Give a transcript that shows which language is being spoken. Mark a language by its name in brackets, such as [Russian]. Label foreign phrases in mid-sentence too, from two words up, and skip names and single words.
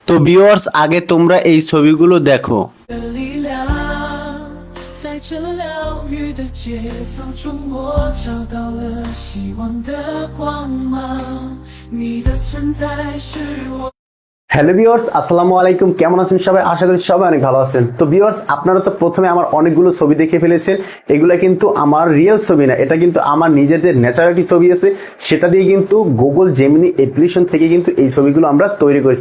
[Bangla] তো ভিউয়ার্স, আগে তোমরা এই ছবিগুলো দেখো। [Chinese] 的力量，在这疗愈的街坊中，我找到了希望的光芒。你的存在是我。 [Bangla] হ্যালো ভিউয়ার্স, [Arabic] السلام عليكم. [Bangla] কেমন আছেন সবাই? আশা করি সবাই অনেক ভালো আছেন। তো ভিউয়ার্স, আপনারা তো প্রথমে আমার অনেকগুলো ছবি দেখে ফেলেছেন। এগুলা কিন্তু আমার রিয়েল ছবি না, এটা কিন্তু আমার নিজের যে ন্যাচারালিটি ছবি আছে সেটা দিয়ে কিন্তু গুগল জেমিনি অ্যাপ্লিকেশন থেকে কিন্তু এই ছবিগুলো আমরা তৈরি করেছি।